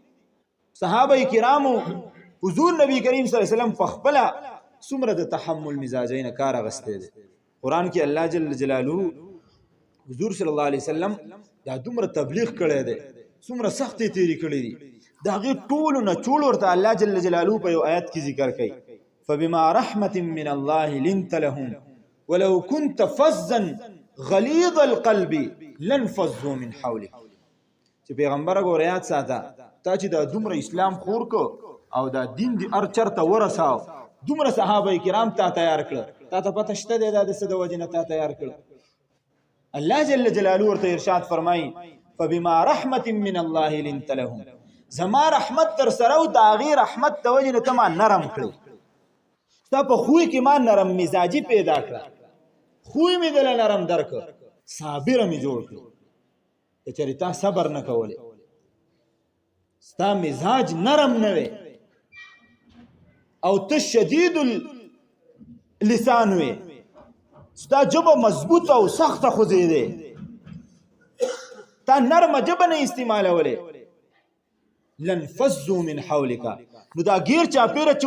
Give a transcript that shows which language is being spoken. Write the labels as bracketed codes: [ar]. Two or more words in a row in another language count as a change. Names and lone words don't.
[ps] صحابه کرامو حضور نبی کریم [ar] صلی الله علیه وسلم [ps] په خپله څومره د تحمل مزاجۍ نه کار اخیستی دی. قرآن کې [ar] الله جل جلاله [ps] حضور [ar] صلی الله علیه وسلم [ps] دا دومره تبلیغ کړی دی، څومره سختې تیرې کړې دي، د هغې ټولو نه چول ورته [ar] الله جل جلاله [ps] په یو آیت کې ذکر کوي [ar] فبما رحمة من الله لنت لهم ولو كنت فظا غليظ القلب لانفضوا من حولك. [ps] چې پیغمبره ګوره یاد ساته تا چې دا دومره اسلام خور کو او دا دین دی هر چرته ورساو، دومره صحابه کرام تا تیار کړه، تا ته پته شته دی دا د څه د وجې نه تا تیار کړه. [ar] الله جل جلاله [ps] ورته ارشاد فرمایي [ar] فبما رحمة من الله لنت لهم، [ps] زما رحمت در سره او د هغې رحمت د وجې نه ته ما نرم کړی، ستا په خوی کې ما نرم مزاجي پیدا کړه، خوی مې دله نرم درکړه، صابره مې جوړ کړه. کچری تا صبر نه کولې ستا مزاج نرم نه وي او ته [ar] شدید اللسان [ps] وي ستا ژبه مضبوطه او سخته خوځېدې تا نرمه ژبه نه استعمالولې [ar] لنفضوا من حولک [ps] نو دا غیر چاپیره چې